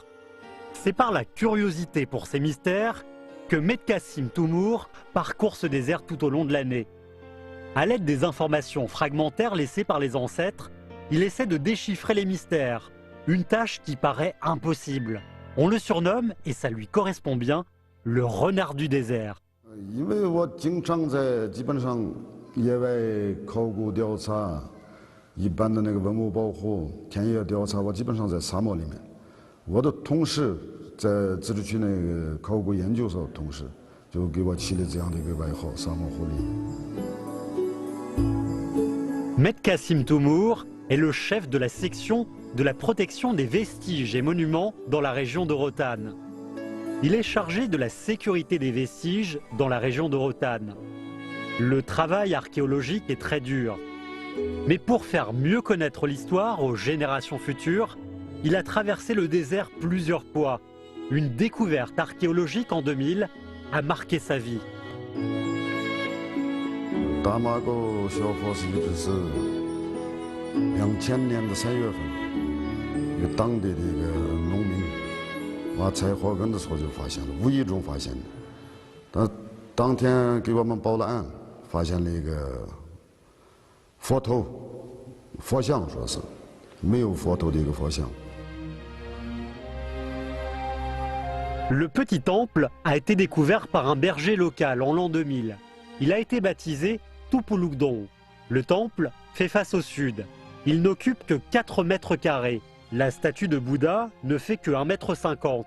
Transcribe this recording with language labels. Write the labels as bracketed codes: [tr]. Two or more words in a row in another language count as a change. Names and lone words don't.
[fr] C'est par la curiosité pour ces mystères que Medkassim Toumour parcourt ce désert tout au long de l'année. À l'aide des informations fragmentaires laissées par les ancêtres, il essaie de déchiffrer les mystères, une tâche qui paraît impossible. On le surnomme, et ça lui correspond bien, le renard du désert. [zh] 因为我经常在基本上野外考古调查，一般的那个文物保护、田野调查，我基本上在沙漠里面。我的同事在自治区那个考古研究所同事，就给我起了这样的一个外号——沙漠狐狸。 [fr] Medkassim Toumour est le chef de la section de la protection des vestiges et monuments dans la région de Rotanne. Il est chargé de la sécurité des vestiges dans la région de Rotanne. Le travail archéologique est très dur. Mais pour faire mieux connaître l'histoire aux générations futures, il a traversé le désert plusieurs fois. Une découverte archéologique en 2000 a marqué sa vie. [zh] 大马沟小佛寺就是2000年的3月份，一个当地的一个农民挖柴火根的时候就发现了，无意中发现的。但当天给我们报了案，发现了一个佛头、佛像，说是没有佛头的一个佛像。 [fr] Le petit temple a été découvert par un berger local en l'an 2000. Il a été baptisé Tupulukdon. Le temple fait face au sud. Il n'occupe que 4 mètres carrés. La statue de Bouddha ne fait que 1,50 m.